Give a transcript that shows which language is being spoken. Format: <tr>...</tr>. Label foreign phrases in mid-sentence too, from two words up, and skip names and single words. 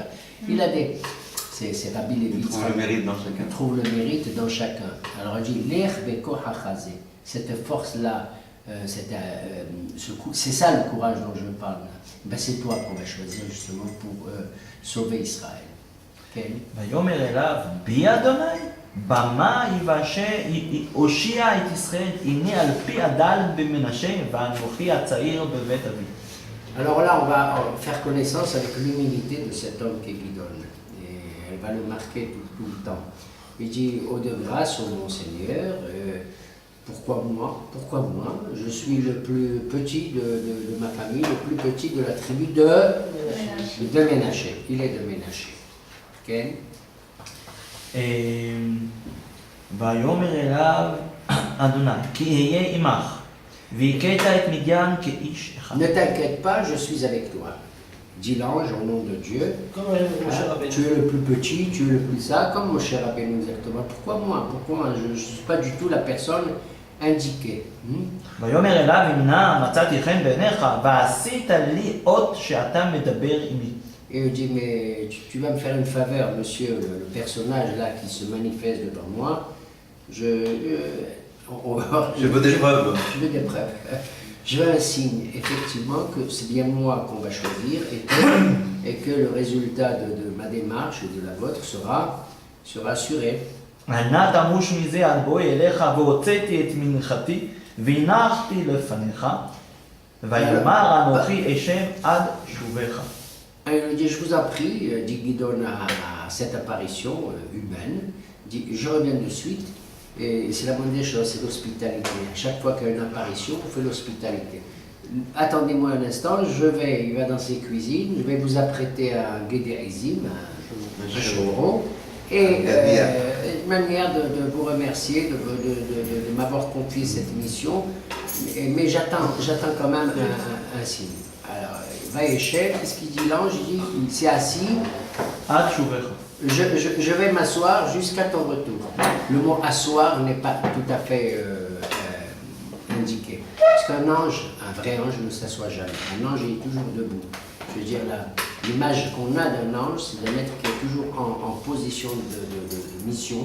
<fr>Il a des... C'est Rabbi Levi. Il trouve le mérite dans chacun. Il trouve le mérite dans chacun. Alors il dit,</fr> <he>לך בכחך זה.</he> <fr>Cette force-là, c'est ça le courage dont je parle. Ben, c'est toi qu'on va choisir justement pour sauver Israël. Okay.</fr> <he>ויאמר אליו, בי אדוני, במה הושיע את ישראל, הנה על פי הדל במנשה, ואנוכי הצעיר בבית אבי.</he> <fr>Alors là, on va faire connaissance avec l'humilité de cet homme qui est Guidon. Elle va le marquer tout le temps. Il dit, ô de grâce, ô mon Seigneur, pourquoi moi? Je suis le plus petit de ma famille, le plus petit de la tribu de Ménaché. Il est de Ménaché.</fr> <he>כן? ויאמר אליו אדוני, כי אהיה עמך, והכית את מדיין כאיש אחד.</he> <fr>Ne t'inquiète pas, je suis avec toi. Dit l'ange au nom de Dieu. Tu es le plus petit, tu es le plus ça, comme Moshe Rabbeinu exactement. Pourquoi moi? Je ne suis pas du tout la personne indiqué.</fr> <he>ויאמר אליו אם נא מצאתי חן בעיניך ועשית לי אות שאתה מדבר עמי.</he> <fr>Et il dit, mais tu vas me faire une faveur, monsieur, le personnage là qui se manifeste devant moi, je veux des preuves. Je veux des preuves. Je veux un signe, effectivement, que c'est bien moi qu'on va choisir et que le résultat de ma démarche et de la vôtre sera assuré.</fr> <he>נא תמוש מזה עד בואי אליך והוצאתי את מנחתי והנחתי לפניך ויאמר אנוכי אשם עד שובך.</he> <fr>Il dit, je vous en prie, dit Gidon à cette apparition humaine, dit, je reviens de suite, et c'est la bonne des choses, c'est l'hospitalité. À chaque fois qu'il y a une apparition, on fait l'hospitalité. Attendez-moi un instant, il va dans ses cuisines, je vais vous apprêter un guédérizim, un chevreau, et une manière de vous remercier, de m'avoir confié cette mission, mais j'attends quand même un signe. Alors, Vaïechev, qu'est-ce qu'il dit l'ange? Il dit, il s'est assis,</fr> <he>עד שובך.</he> <fr>je vais m'asseoir jusqu'à ton retour. Le mot asseoir n'est pas tout à fait indiqué. Parce qu'un ange, un vrai ange ne s'assoit jamais. Un ange est toujours debout. Je veux dire, l'image qu'on a d'un ange, c'est d'un être qui est toujours en position de mission.</fr>